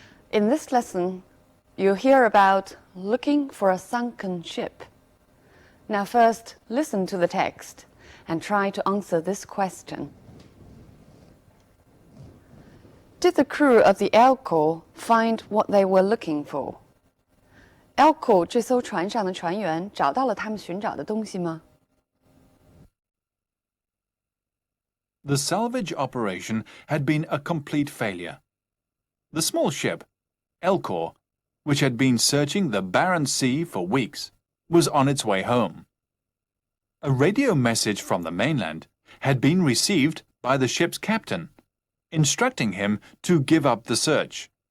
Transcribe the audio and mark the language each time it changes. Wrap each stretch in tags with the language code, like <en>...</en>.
<en>In this lesson, you'll hear about looking for a sunken ship. Now first, listen to the text and try to answer this question. Did the crew of the Elcor find what they were looking for?</en> <zh>Elcor 这艘船上的船员找到了他们寻找的东西吗？</zh> <en>The salvage operation had been a complete failure. The small ship, Elcor, which had been searching the Barents Sea for weeks, was on its way home. A radio message from the mainland had been received by the ship's captain, instructing him to give up the search.</en>